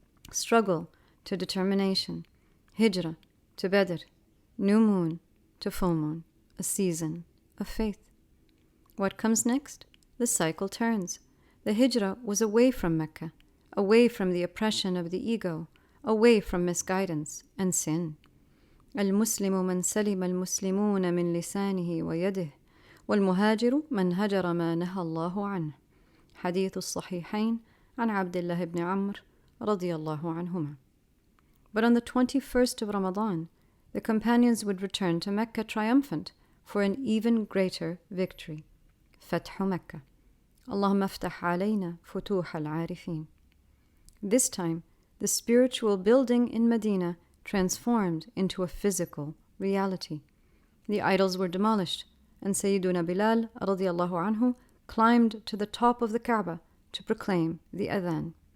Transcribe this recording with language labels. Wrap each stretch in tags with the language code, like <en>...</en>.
<en>Struggle to determination. Hijrah to Badr, new moon to full moon, a season of faith. What comes next? The cycle turns. The hijrah was away from Mecca, away from the oppression of the ego, away from misguidance and sin.</en> <ar>المسلم من سلم المسلمون من لسانه ويده والمهاجر من هجر ما نهى الله عنه. حديث الصحيحين عن عبد الله بن عمرو رضي الله عنهما.</ar> <en>But on the 21st of Ramadan, the companions would return to Mecca triumphant for an even greater victory.</en> <ar>فتح مكة. اللهم افتح علينا فتوح العارفين.</ar> <en>This time, the spiritual building in Medina transformed into a physical reality. The idols were demolished, and Sayyiduna Bilal radiallahu anhu climbed to the top of the Kaaba to proclaim the adhan.</en>